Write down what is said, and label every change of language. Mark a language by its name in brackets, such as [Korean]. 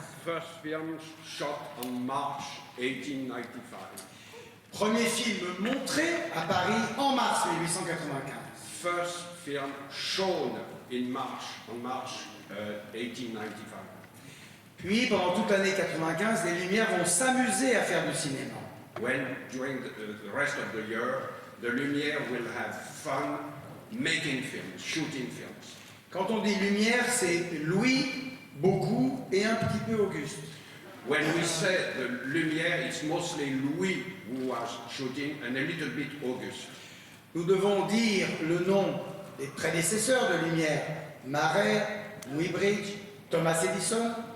[English] First film shot on March 1895. [French] Premier film montré à Paris en mars 1895. [English] First film shown in March, on March 1895. [French] Puis, pendant toute l'année 95, les Lumières vont s'amuser à faire du cinéma. [English] When, during the rest of the year, the Lumière will have fun making films, shooting films. [French] Quand on dit Lumière, c'est Louis, beaucoup et un petit peu Auguste. [English] When we say the Lumière, it's mostly Louis who was shooting and a little bit Auguste. [French] Nous devons dire le nom des prédécesseurs de Lumière, Marais, Muybridge, Thomas Edison.